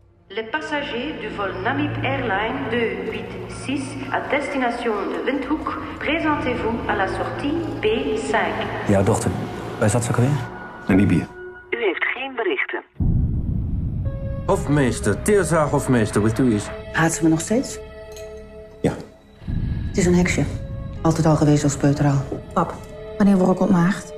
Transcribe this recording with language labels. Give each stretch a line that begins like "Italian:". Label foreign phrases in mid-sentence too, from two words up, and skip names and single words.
French: Les passagers du vol Namib Airline 286 à destination de Windhoek, présentez-vous à la sortie B5.
Dutch: Ja, dochter. Waar zat ze ook alweer? Namibië. U heeft geen berichten. Hofmeester, Teerza Hofmeester, with u is. Haat ze me nog steeds? Ja. Het is een heksje. Altijd al geweest als peuteraal. Pap, wanneer word ik ontmaagd?